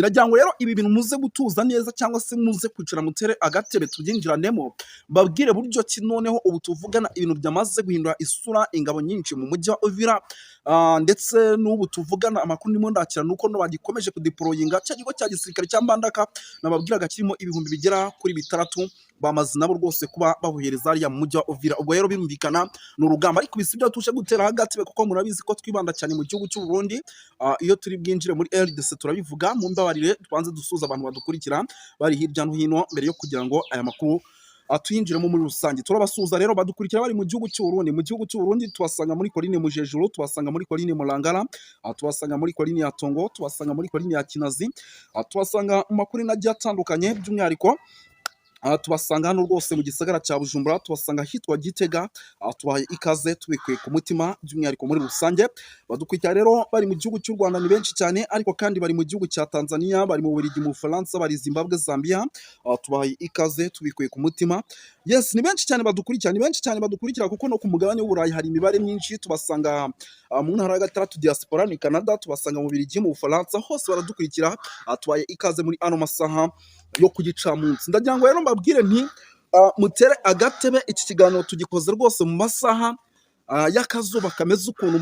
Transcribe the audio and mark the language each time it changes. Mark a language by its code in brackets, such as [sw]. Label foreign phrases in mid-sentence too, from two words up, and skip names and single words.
[rw] Nagira ngo rero ibi bintu muze gutuza neza, cyangwa se muze kwicara mutere agatebe tubyinjiranemo, babwire buryo ki noneho ubu tuvugana ibintu byamaze guhindura isura, ingabo nyinshi mu mujyi wa Uvira, ndetse n'ubu tuvugana amakuru ndimo ndakira nuko no bagikomeje kudeployinga cya kigo cya gisirikare cya Mbandaka nababwiraga kirimo ibihumbi bigera kuri bitandatu, bamaze nabo rwose kuba bahuhereza hariya mu mujyi wa Uvira. Ubwo rero birumvikana ni urugamba, ariko bisi byo tuje gutera hagati, kuko murabizi ko twibanda cyane mu gihugu cy'u Burundi. Iyo turi bwinjire muri RDC turabivuga, mu mbabarire tubanze dusuza abantu badukurikira bari hirya no hino mbere yo kugira ngo aya makuru tuyinjiremo muri rusange. Turabasuza rero badukurikira bari mu gihugu cy'u Burundi. Mu gihugu cy'u Burundi tubasanga muri Coline Mujejuru, tubasanga muri Coline Mulangara, tubasanga muri Coline ya Tongo, tubasanga muri Coline ya Kinazi, tubasanga mu makuru nagiye atandukanye, by'umwihariko tubasanga hano rwose mu gisagara cya Bujumbura, tubasanga hitwa Gitega. Tubahaye ikaze tubikuye ku mutima, by'umwihariko muri rusange. Badukurikira rero bari mu gihugu cy'u Rwanda ni benshi cyane, ariko kandi bari mu gihugu cya Tanzania, bari mu Bubiligi, mu Bufaransa, bari Zimbabwe, Zambia. Tubahaye ikaze tubikuye ku mutima. Yes, ni benshi cyane badukurikira, ni benshi cyane badukurikira, kuko no ku mugabane w'Uburayi hari imibare myinshi. Tubasanga mu ntara ya gatandatu diaspora ni Canada, tubasanga mu Bubiligi, mu Bufaransa, hose baradukurikira. Tubahaye ikaze muri ano masaha yo ku gicamunsi. Ndagira ngo rero mbabwire nti mutere agatebe, iki kiganiro tugikoze rwose mu masaha y'akazuba kameze ukuntu.